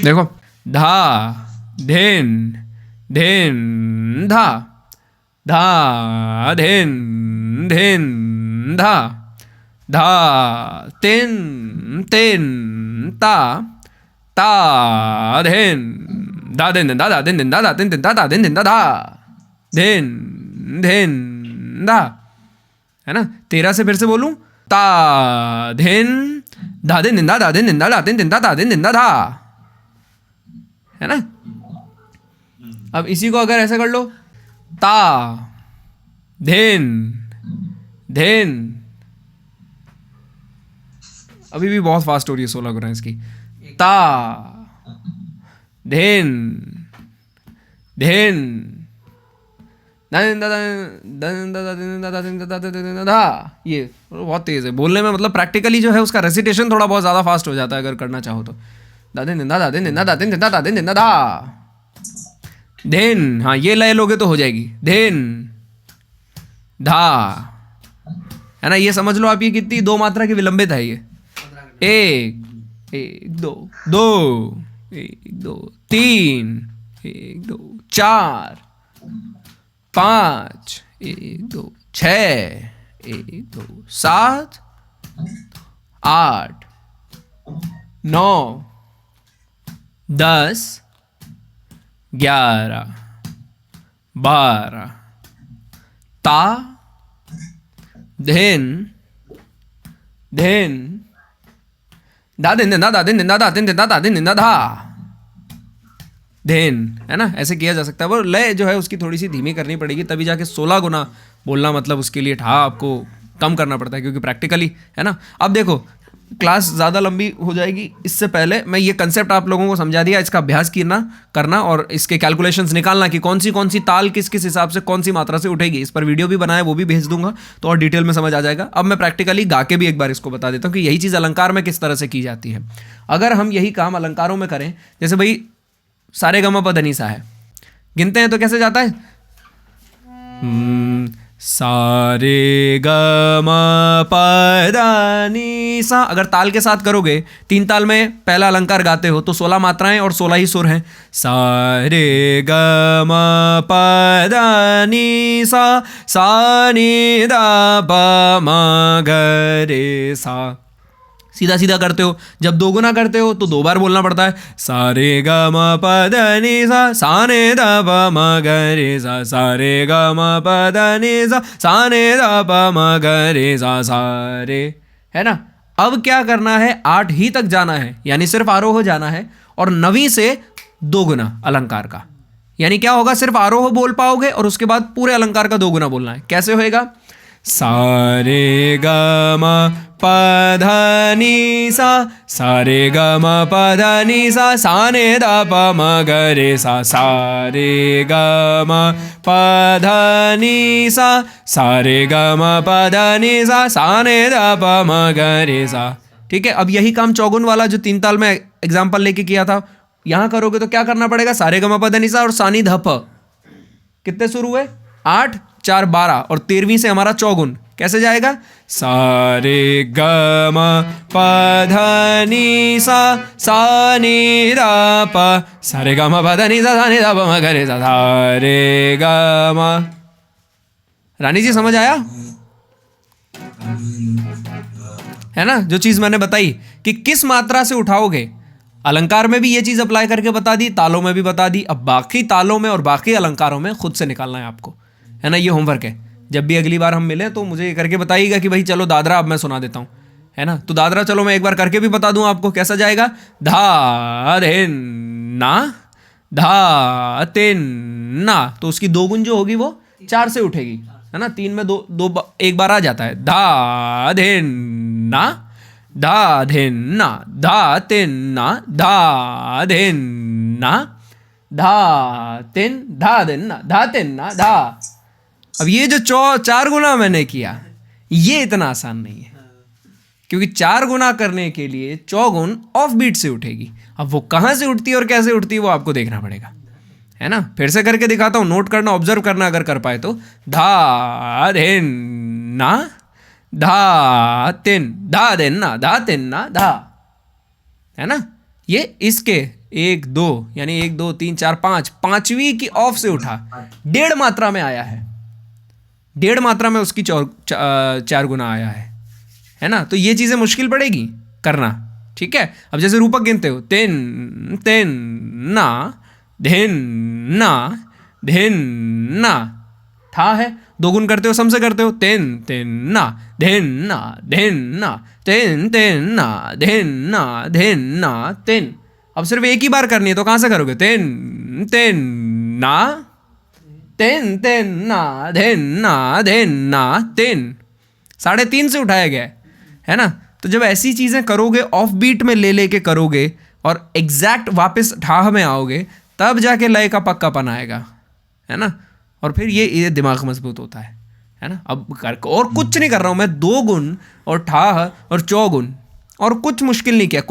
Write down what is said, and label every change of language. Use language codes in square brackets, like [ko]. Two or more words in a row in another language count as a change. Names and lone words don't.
[hi] देखो, धा धिन धिन धा, धा धिन धिन धा, धा तिन तिन ता, ता धिन दा दिन दिन दा दा दिन दिन दा दा दिन दिन दा दा दिन दिन दा धा धिन धिन धा, है ना। 13 से फिर से बोलूं, ता धिन धा दिन दिन दा दा दिन दिन दा दा दिन दिन दा दा दिन दिन दा धा, है ना। अब इसी को अगर ऐसे कर लो, ता धेन धेन, अभी भी बहुत फास्ट हो रही है 16 गुना इसकी। ता धेन धेन धा, ये बहुत तेज है बोलने में, मतलब प्रैक्टिकली जो है उसका रेसिटेशन थोड़ा बहुत ज़्यादा फास्ट हो जाता है अगर करना चाहो तो। धेन, हाँ ये लय लोगे तो हो जाएगी। धेन धा, है ना। ये समझ लो आप, ये कितनी दो मात्रा की विलंबित है ये। एक एक दो दो, एक दो तीन, एक दो चार पाँच, एक दो छः, एक दो सात आठ नौ 10 11 12, ता धेन धेन दा दिन दा दा दिन दा दा दिन दा दा दिन दा धा धेन, है ना। ऐसे किया जा सकता है। वो लय जो है उसकी थोड़ी सी धीमी करनी पड़ेगी, तभी जाके 16 गुना बोलना, मतलब उसके लिए ठा आपको कम करना पड़ता है, क्योंकि प्रैक्टिकली, है ना। अब देखो क्लास ज़्यादा लंबी हो जाएगी, इससे पहले मैं ये कंसेप्ट आप लोगों को समझा दिया, इसका अभ्यास करना और इसके कैलकुलेशंस निकालना कि कौन सी ताल किस किस हिसाब से कौन सी मात्रा से उठेगी। इस पर वीडियो भी बनाया, वो भी भेज दूंगा, तो और डिटेल में समझ आ जाएगा। अब मैं प्रैक्टिकली गा के भी एक बार इसको बता देता हूँ कि यही चीज़ अलंकार में किस तरह से की जाती है। अगर हम यही काम अलंकारों में करें, जैसे भाई सारे गमा प ध नि सा है, गिनते हैं तो कैसे जाता है? सारे ग म प ध नि सा। अगर ताल के साथ करोगे, 3 ताल में पहला अलंकार गाते हो तो 16 मात्राएं और 16 ही सुर हैं। सारे ग म प ध नि सा, सा नि ध प म ग रे सा। सीधा सीधा करते हो, जब 2 गुना करते हो तो 2 बार बोलना पड़ता है। सारे ग म प ध नि सा, सा ने ध प म ग रे सा, सारे ग म प ध नि सा, सा ने ध प म ग रे सा, सा रे, है ना। अब क्या करना है, 8 ही तक जाना है, यानी सिर्फ आरोह जाना है, और 9वीं से 2 गुना अलंकार का। यानी क्या होगा, सिर्फ आरोह बोल पाओगे और उसके बाद पूरे अलंकार का 2 गुना बोलना है। कैसे होएगा? सारे ग म प ध नि सा, सारे ग म प ध नि सा, सा ने ध प म ग रे सा, सारे ग म प ध नि सा, सारे ग म प ध नि सा, सा ने ध प म ग रे सा। ठीक है। अब यही काम चौगुन वाला जो 3 ताल में एग्जाम्पल लेके किया था, यहां करोगे तो क्या करना पड़ेगा? सारे ग म प ध नि सा और सा नि ध प, कितने सुर हुए? 8 4 12, और 13वीं से हमारा चौगुन कैसे जाएगा? सारे ग म प ध नि सा, सा नि ध प, सारे ग म प ध नि सा, सा नि ध प म ग रे सा, सारे ग म। रानी जी समझ आया? है ना, जो चीज मैंने बताई कि किस मात्रा से उठाओगे। अलंकार में भी ये चीज अप्लाई करके बता दी, तालों में भी बता दी। अब बाकी तालों में और बाकी अलंकारों में खुद से निकालना है आपको, है ना। ये होमवर्क है। जब भी अगली बार हम मिलें तो मुझे ये करके बताइएगा कि भाई चलो दादरा अब मैं सुना देता हूँ, है ना। तो दादरा चलो मैं एक बार करके भी बता दूं आपको कैसा जाएगा। धा धेन ना, धा तेन ना, तो उसकी 2 गुण जो होगी वो 4 से उठेगी, है ना। 3 में 2 एक बार आ जाता है। धा धेन ना, धा धेन ना, धा तेन ना, धा धेन ना, धा तेन, धा देन ना, धा तेन ना, धा। अब ये जो 4 गुना मैंने किया, ये इतना आसान नहीं है, क्योंकि 4 गुना करने के लिए चौगुन [en] off beat [hi] से उठेगी। अब वो कहाँ से उठती है और कैसे उठती है वो आपको देखना पड़ेगा, है ना। फिर से करके दिखाता हूँ, नोट करना, ऑब्जर्व करना अगर कर पाए तो। धा धेन ना, धा तेन, धा देन ना, धा तेन ना, धा, है ना। ये इसके 1 2 यानी 1 2 3 4 5, 5वीं की ऑफ से उठा, 1.5 मात्रा में आया है, 1.5 मात्रा में उसकी 4 गुना आया है ना। तो ये चीज़ें मुश्किल पड़ेगी करना, ठीक है। अब जैसे रूपक गिनते हो, तेन तेन ना, धेन ना, धेन ना, ठा है, 2 गुण करते हो, सम से करते हो, तेन तेन ना, धेन ना, धेन ना, तेन तेन ना, धेन ना, धेन ना, तेन। अब सिर्फ एक ही बार करनी है तो कहाँ से करोगे? तेन तेन ना, तेन तेन ना, धेन ना, धेन ना, तेन। 3.5 से उठाया गया है ना। तो जब ऐसी चीज़ें करोगे, [en] off beat [hi] में ले लेके करोगे और एग्जैक्ट वापस ठाह में आओगे, तब जाके लय का पक्कापन आएगा, है ना। और फिर ये दिमाग मजबूत होता है ना। अब और कुछ नहीं कर रहा हूँ मैं, 2 गुण और ठाह और चौगुन, और कुछ मुश्किल नहीं किया।